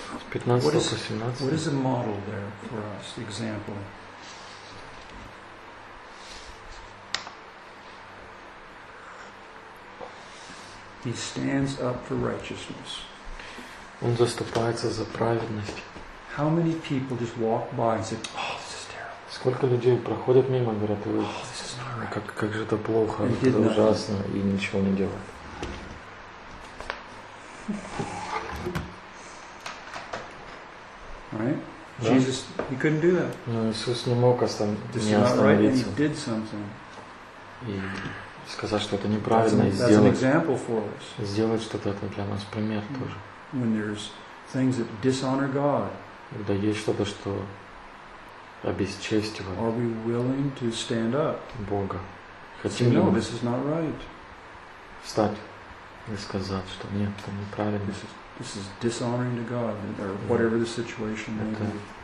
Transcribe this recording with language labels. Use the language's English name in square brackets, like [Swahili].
[English] 15 to 17. What is a model there for us? Example. He stands up for righteousness. [Russian] Он заступается за праведность. [English] How many people just walk by and say, "Oh, this is terrible"? [Russian] Сколько людей проходят мимо и говорят: "Ой, как же это плохо, это ужасно", и ничего не делает. [English] Right? Jesus, he couldn't do that. [Russian] Но Иисус не мог остановиться. И сказать, что это неправильно, и сделать что-то, это для нас пример тоже. [English] When there's things that dishonor God. [Russian] Когда есть что-то, что обесчестивает. [English] Are we willing to stand up? [Russian] Бога. Хотим ли мы? [English] No, this is not right. [Russian] Встать и сказать, что нет, это неправильно. [English] This is dishonoring to God, or whatever the situation may be.